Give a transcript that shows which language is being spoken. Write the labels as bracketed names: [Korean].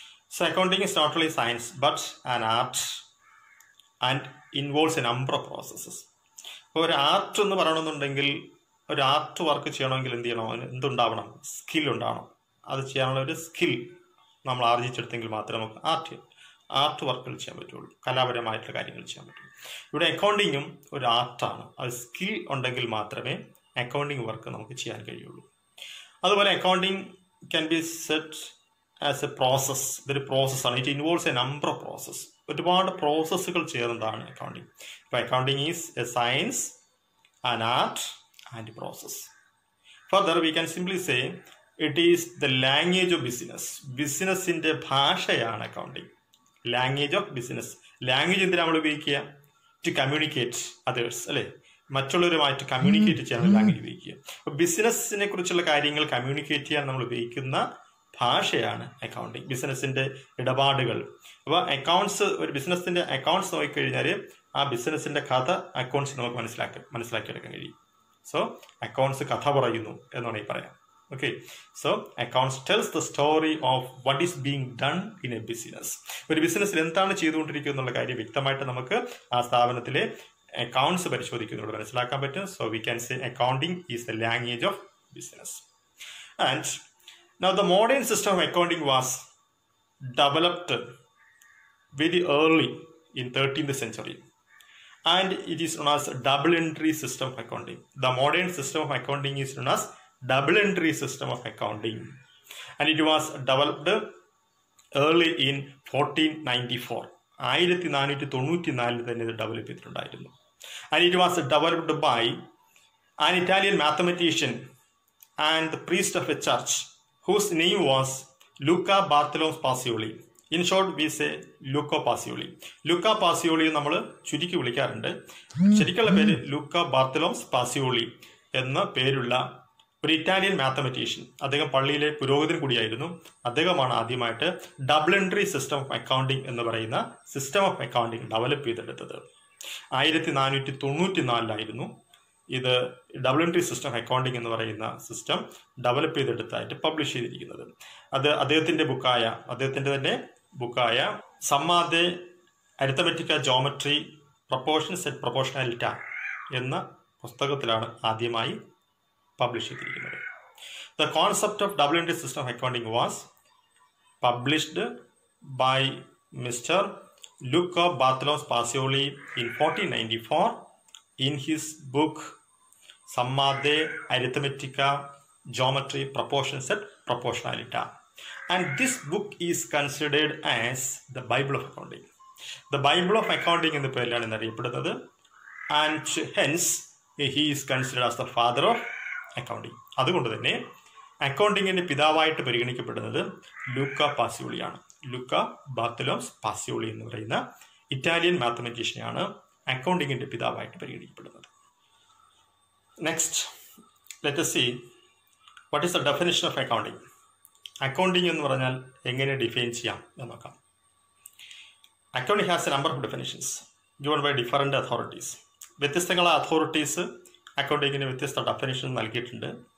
[English] So accounting is not only science but an art and involves a number of processes. [Malayalam] ഇപ്പോൾ ഒരു art എന്ന് പറയണമെന്നുണ്ടെങ്കിൽ, ഒരു art work ചെയ്യണമെങ്കിൽ എന്ത് ചെയ്യണം, എന്തുണ്ടാവണം, സ്കിൽ ഉണ്ടാവണം. അത് ചെയ്യാനുള്ള ഒരു സ്കിൽ നമ്മൾ ആർജിച്ചെടുത്തെങ്കിൽ മാത്രമേ നമുക്ക് ആർട്ട് വർക്കുകൾ ചെയ്യാൻ പറ്റുള്ളൂ, കലാപരമായിട്ടുള്ള കാര്യങ്ങൾ ചെയ്യാൻ പറ്റുള്ളൂ. ഇവിടെ അക്കൗണ്ടിങ്ങും ഒരു ആർട്ടാണ്. അത് സ്കിൽ ഉണ്ടെങ്കിൽ മാത്രമേ അക്കൗണ്ടിങ് വർക്ക് നമുക്ക് ചെയ്യാൻ കഴിയുള്ളൂ. [English] അതുപോലെ accounting can be set as a process. [Malayalam] ഇതൊരു പ്രോസസ്സാണ്. [English] It involves a number of process. [Malayalam] ഒരുപാട് പ്രോസസ്സുകൾ ചേർന്നതാണ് അക്കൗണ്ടിങ്. [English] അപ്പോൾ accounting is a science, an art and process. Further, we can simply say it is the language of business. [Malayalam] ബിസിനസിന്റെ ഭാഷയാണ് accounting. [English] Language of business. [Malayalam] Language എന്തിനാണ് നമ്മൾ ഉപയോഗിക്കുക? [English] to communicate others [Malayalam] അല്ലേ, മറ്റുള്ളവരുമായിട്ട് കമ്മ്യൂണിക്കേറ്റ് ചെയ്യാൻ ലാംഗ്വേജ് ഉപയോഗിക്കുക. അപ്പോൾ ബിസിനസ്സിനെ കുറിച്ചുള്ള കാര്യങ്ങൾ കമ്മ്യൂണിക്കേറ്റ് ചെയ്യാൻ നമ്മൾ ഉപയോഗിക്കുന്ന ഭാഷയാണ് അക്കൗണ്ടിങ്. ബിസിനസിന്റെ ഇടപാടുകൾ. അപ്പോൾ അക്കൗണ്ട്സ്, ഒരു ബിസിനസിന്റെ അക്കൗണ്ട്സ് നോക്കിക്കഴിഞ്ഞാൽ ആ ബിസിനസിന്റെ കഥ അക്കൗണ്ട്സ് നമുക്ക് മനസ്സിലാക്കിയെടുക്കാൻ കഴിയും. സോ അക്കൗണ്ട്സ് കഥ പറയുന്നു എന്ന് വേണമെങ്കിൽ പറയാം. [English] Okay, so accounts tells the story of what is being done in a business. [Malayalam] ഒരു ബിസിനസ്സിൽ എന്താണ് ചെയ്തുകൊണ്ടിരിക്കുന്നത് എന്നുള്ള കാര്യം വ്യക്തമായിട്ട് നമുക്ക് ആ സ്ഥാപനത്തിലെ അക്കൗണ്ട്സ് പരിശോധിക്കുന്നതോട് മനസ്സിലാക്കാൻ പറ്റും. [English] So we can say accounting is the language of business. And now the modern system of accounting was developed very early in 13th century, and it is known as double entry system of accounting. The modern system of accounting is known as double entry system of accounting, and it was developed early in 1494. [Malayalam] 1494 തന്നെ ഇത് develop ചെയ്തിട്ടുണ്ടായിരുന്നു. [English] And it was developed by an Italian mathematician and the priest of a church whose name was Luca Bartolomeo Pacioli. In short, we say Luca Pacioli. [Malayalam] Luca Pacioli നമ്മൾ ചുരുക്കി വിളിക്കാറുണ്ട്. ശരിക്കുള്ള പേര് ലൂക്ക ബാർത്തലോംസ് Pacioli എന്ന പേരുള്ള ഒരു ഇറ്റാലിയൻ മാത്തമാറ്റീഷ്യൻ. അദ്ദേഹം പള്ളിയിലെ പുരോഹിതൻ കൂടിയായിരുന്നു. അദ്ദേഹമാണ് ആദ്യമായിട്ട് double entry system of accounting എന്ന് പറയുന്ന സിസ്റ്റം ഓഫ് അക്കൗണ്ടിങ് ഡെവലപ്പ് ചെയ്തെടുത്തത്. 1494 ഇത് double entry system of accounting എന്ന് പറയുന്ന സിസ്റ്റം ഡെവലപ്പ് ചെയ്തെടുത്തായിട്ട് പബ്ലിഷ് ചെയ്തിരിക്കുന്നത്. അത് അദ്ദേഹത്തിന്റെ തന്നെ ബുക്കായ സമ്മാദെ അരിത്തമെറ്റിക്ക ജോമെട്രി പ്രൊപ്പോർഷൻസ് ആൻഡ് പ്രൊപ്പോർഷണാലിറ്റ എന്ന പുസ്തകത്തിലാണ് ആദ്യമായി പബ്ലിഷ് ചെയ്തിരിക്കുന്നത്. [English] The concept of double entry system of accounting was published by mister Luca Bartholomes Pacioli in 1494 in his book Summa de Arithmetica, Geometry, Proportions and Proportionality. And this book is considered as the Bible of Accounting. The Bible of Accounting in the [Malayalam] പേരിലാണ് അറിയപ്പെടുന്നത്. [English] And hence he is considered as the father of accounting. [Malayalam] അതുകൊണ്ട് തന്നെ അക്കൗണ്ടിങ്ങിന്റെ പിതാവായിട്ട് പരിഗണിക്കപ്പെടുന്നത് ലൂക്ക പാസിയോളിയാണ്. ലൂക്ക ബാർത്തലോംസ് Pacioli എന്ന് പറയുന്ന Italian മാത്തമാറ്റീഷ്യനാണ് അക്കൗണ്ടിങ്ങിൻ്റെ പിതാവായിട്ട് പരിഗണിക്കപ്പെടുന്നത്. [English] Next let us see what is the definition of accounting. [Malayalam] Accounting എന്ന് പറഞ്ഞാൽ എങ്ങനെ define ചെയ്യാം എന്ന് നോക്കാം. [English] Accounting has a number of definitions given by different authorities. [Malayalam] വ്യത്യസ്തങ്ങളായ അതോറിറ്റീസ് അക്കൗണ്ടിങ്ങിന് വ്യത്യസ്ത ഡെഫിനിഷൻ നൽകിയിട്ടുണ്ട്.